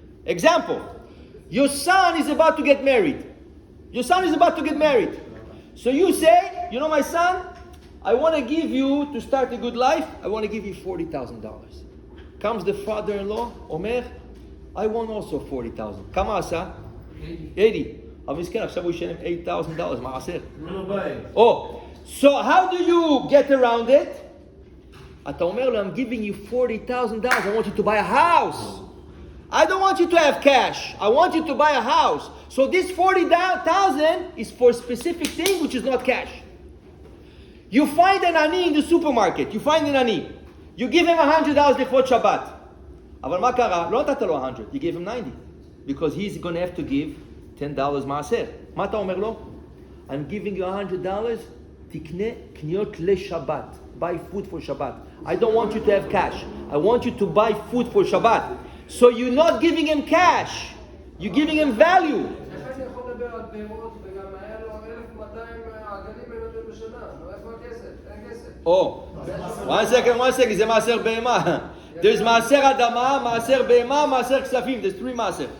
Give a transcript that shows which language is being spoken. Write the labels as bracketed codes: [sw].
[en] Example, your son is about to get married. Your son is about to get married. So you say, you know my son, I want to give you, to start a good life, I want to give you $40,000. Comes the father-in-law, Omer, I want also $40,000. [he] כמה עשה? 80. אבל מסכן, עכשיו הוא ישלם $8,000 מעשר. [en] Oh. So how do you get around it? [he] אתה אומר לו, [en] I'm giving you $40,000. I want you to buy a house. I don't want you to have cash. I want you to buy a house. So this $40,000 is for a specific thing which is not cash. You find an ani in the supermarket. You find an ani. You give him $100 [he] לכבוד שבת. אבל מה קרה? לא נתת לו 100. [en] You gave him 90. Because he's going to have to give $10 מעשר. [he] מה אתה אומר לו? [en] I'm giving you $100. [he] תקנה קניות לשבת. [en] Buy food for Shabbat. I don't want you to have cash. I want you to buy food for Shabbat. So you're not giving him cash. You're giving him value. [he] איך אני יכול לדבר על פירות וגם היה לו 1,200 עגלים בנותן בשנה? איפה הכסף? אין כסף. [en] Oh, one second, [he] זה מעשר בהמה. There's מעשר אדמה, מעשר בהמה, מעשר כספים. [en] There's three [he] מעשר.